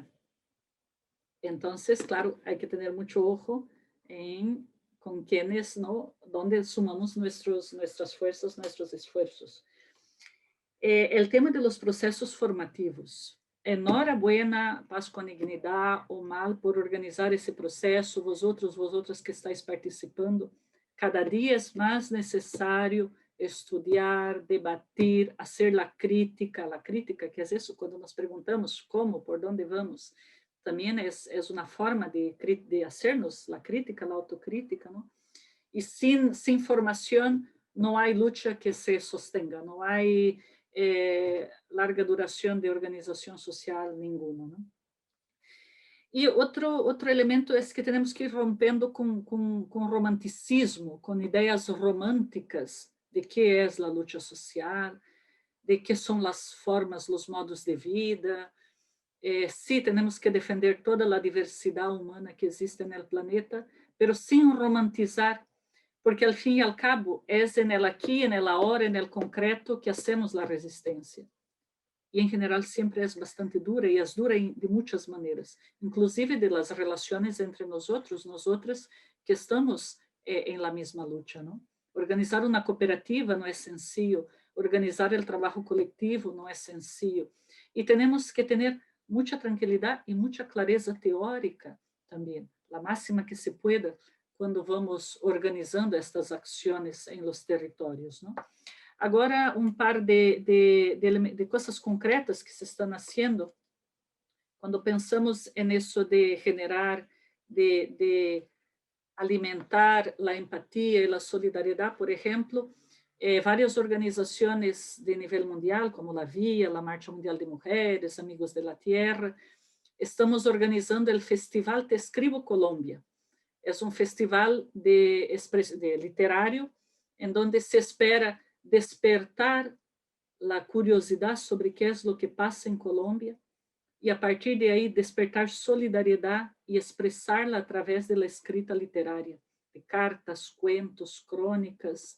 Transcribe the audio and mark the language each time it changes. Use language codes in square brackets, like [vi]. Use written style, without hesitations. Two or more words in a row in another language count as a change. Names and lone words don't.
[es] Entonces, claro, hay que tener mucho ojo en con quienes, ¿no? Donde sumamos nuestras fuerzas, nuestros esfuerzos. El tema de los procesos formativos. [pt] Enhorabuena, Paz com Dignidade, o MAL, por organizar esse processo, [es] vosotras que estáis participando. [pt] Cada dia é mais necessário [es] estudiar, debatir, hacer la crítica que es eso, cuando nos preguntamos cómo, por dónde vamos, también es una forma de hacernos la crítica, la autocrítica, ¿no? Y sin formación no hay lucha que se sostenga, no hay larga duración de organización social ninguna, ¿no? [pt] E outro elemento é que temos que ir rompendo com romanticismo, com ideias românticas de que é a luta social, de que são as formas, os modos de vida. Sí, temos que defender toda a diversidade humana que existe no planeta, mas sem romantizar, porque al fim e al cabo é no aqui, no agora, no concreto que hacemos a resistência. E, em geral, sempre é bastante dura, e é dura de muitas maneiras, inclusive de las relações entre nosotras que estamos em la mesma luta, não? Organizar uma cooperativa não é sencillo, organizar o trabalho coletivo não é sencillo, e temos que ter muita tranquilidade e muita clareza teórica também, a máxima que [es] se pueda, [pt] quando vamos organizando estas ações em los territórios, não? Agora, par de coisas concretas que se estão fazendo, quando pensamos nisso de generar, de alimentar a empatia e a solidariedade, por exemplo, várias organizações de nível mundial, como a VIA, a Marcha Mundial de Mulheres, Amigos de la Tierra, estamos organizando o Festival Te Escribo Colômbia. É festival literário, em donde se espera despertar a curiosidade sobre o que é o que passa em Colômbia e, a partir de aí, despertar solidariedade e expressá-la através da escrita literária, de cartas, cuentos, crônicas.